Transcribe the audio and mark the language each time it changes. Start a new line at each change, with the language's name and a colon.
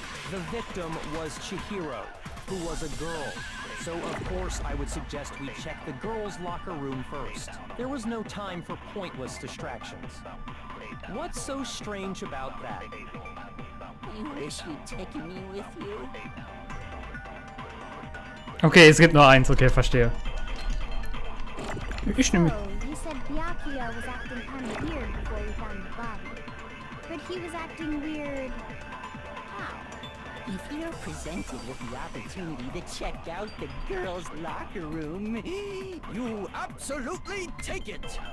English: The victim was Chihiro, who was a girl. So of course I would suggest we check the girls' locker room first. There was no time for pointless distractions. What's so strange about that? I wish you'd taken me with you.
German: Okay, es gibt nur eins, okay, verstehe. Ich nehme.
English: So, you said Byakuya was acting kind of weird before we found the body. But he was acting weird... how? If you're presented with the opportunity to check out the girls' locker room, You absolutely take it!